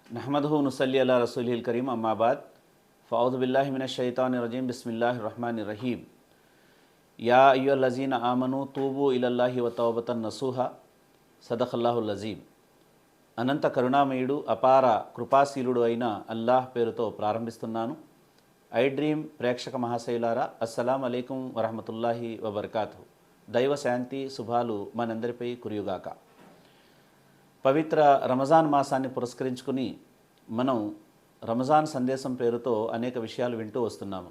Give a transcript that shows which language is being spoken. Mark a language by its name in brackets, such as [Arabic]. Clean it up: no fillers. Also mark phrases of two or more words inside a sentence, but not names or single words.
[Arabic] نحمده نصلي على رسوله الكريم أما بعد فأعوذ بالله من الشيطان الرجيم بسم الله الرحمن الرحيم يا أيها الذين آمنوا توبوا إلى الله توبة نصوحا صدق الله العظيم. [Telugu] అనంత కరుణామయుడు అపార కృపాశీలుడు అయిన అల్లాహ్ పేరుతో ప్రారంభిస్తున్నాను. ఐ డ్రీమ్ ప్రేక్షక మహాశైలారా, [Arabic] السلام عليكم ورحمة الله وبركاته. [Telugu] దైవ శాంతి శుభాలు మనందరిపై కురియుగాక. పవిత్ర రమజాన్ మాసాన్ని పురస్కరించుకుని మనం రమజాన్ సందేశం పేరుతో అనేక విషయాలు వింటూ వస్తున్నాము.